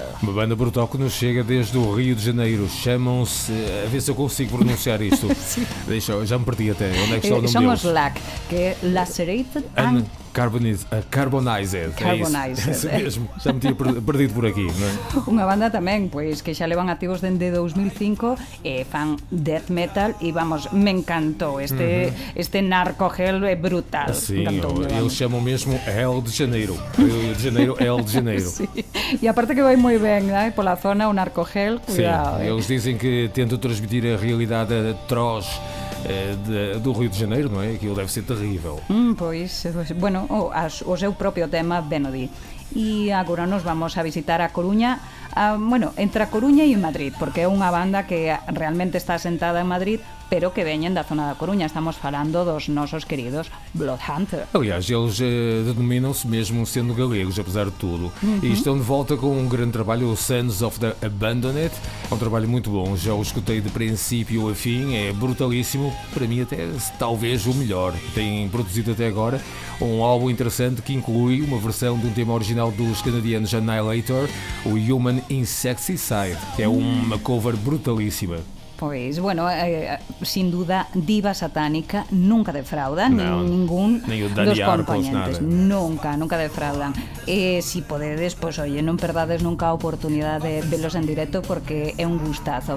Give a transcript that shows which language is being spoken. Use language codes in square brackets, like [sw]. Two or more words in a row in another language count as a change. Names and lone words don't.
[pt] Uma banda brutal que nos chega desde o Rio de Janeiro. Chamam-se... A ver se eu consigo pronunciar isto. Deixa, já me perdi até. Onde é que está o nome Somos deles? LAC, que é Lacerated and... Carbonized. Carbonized. É isso mesmo. Já me tinha perdido por aqui, não é? [gl] Unha banda tamén, pois que xa levan activos dende 2005 e fan death metal e vamos, me encantou este Narco Hell, é brutal. [pt] Sim, [gl] Encantoume, [pt] eles chamam mesmo Hell de Janeiro. Rio de Janeiro, Hell de Janeiro. [gl] Sí. E aparte que vai moi ben, né? Pola zona, o Narco Hell, cuidado. [pt] Sim, eles dizem que tentam transmitir a realidade atroz do Rio de Janeiro, non é? Aquilo deve ser terrível. [gl] Pois, bueno, o seu propio tema ben o di. E agora nos vamos a visitar a Coruña, bueno, entre a Coruña e Madrid, porque é unha banda que realmente está asentada en Madrid, pero que veñen da zona da Coruña. Estamos falando dos nosos queridos Bloodhunter. [pt] Aliás, eles denominam-se mesmo sendo galegos, apesar de tudo. E estão de volta com um grande trabalho, o Sons of the Abandoned. É um trabalho muito bom, já o escutei de princípio a fim, é brutalíssimo. Para mim até talvez o melhor. Tem produzido até agora um álbum interessante que inclui uma versão de um tema original dos canadianos Annihilator, o Human Insecticide, que é uma cover brutalíssima. [gl] Pois, bueno, sin duda, diva satánica nunca defraudan, No, ningún nin o dos Dani Arcos, compañentes. nada. Nunca defraudan. Si podedes, pois, oye, non perdades nunca a oportunidade de velos en directo porque é un gustazo.